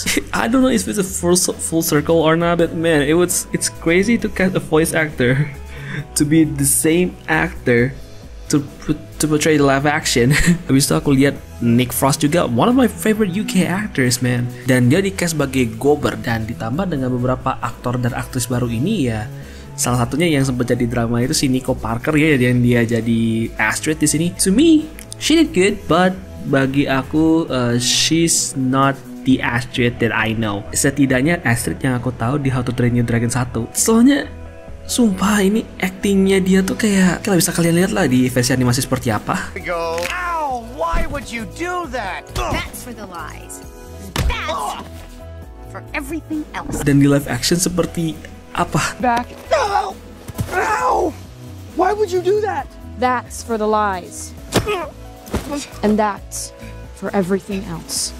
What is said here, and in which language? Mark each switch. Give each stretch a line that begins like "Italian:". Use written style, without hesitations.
English: I don't know if it's a full circle or not, but man, it's crazy to cast a voice actor to be the same actor to portray the live action.
Indonesian: Habis itu aku lihat Nick Frost juga,
English: one of my favorite UK actors, man,
Indonesian: dan dia di cast sebagai Gober, dan ditambah dengan beberapa aktor dan aktris baru ini ya. Salah satunya yang sempat jadi drama itu si Nico Parker ya, yang dia jadi Astrid di sini.
English: To me, she did good, but
Indonesian: bagi aku
English: she's not the Astrid that I know.
Indonesian: Setidaknya Astrid yang aku tahu di How to Train Your Dragon 1. Soalnya sumpah ini actingnya dia tuh kayak bisa kalian lihat lah di versi animasi seperti apa.
English: Ow! Why would you do that? That's for the lies. That's for everything else.
Indonesian: Dan di live action seperti apa?
English: Back. Ow! Ow! Why would you do that? That's for the lies. And that's for everything else.